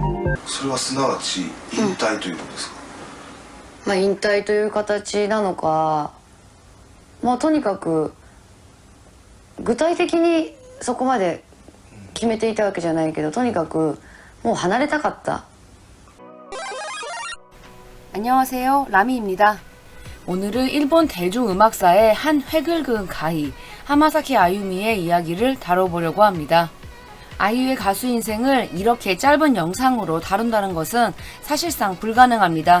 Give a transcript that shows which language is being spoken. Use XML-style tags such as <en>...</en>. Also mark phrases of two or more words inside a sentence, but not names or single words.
<ja>それはすなわち引退ということですか？まあ引退という形なのか、まあとにかく具体的にそこまで決めていたわけじゃないけど、とにかくもう離れたかった。</ja> <ko>안녕하세요, 라미입니다. 오늘은 일본 대중음악사의 한 획을 그은 가히 하마사키 아유미의 이야기를 다뤄보려고 합니다. 아이유의 가수 인생을 이렇게 짧은 영상으로 다룬다는 것은 사실상 불가능합니다.</ko>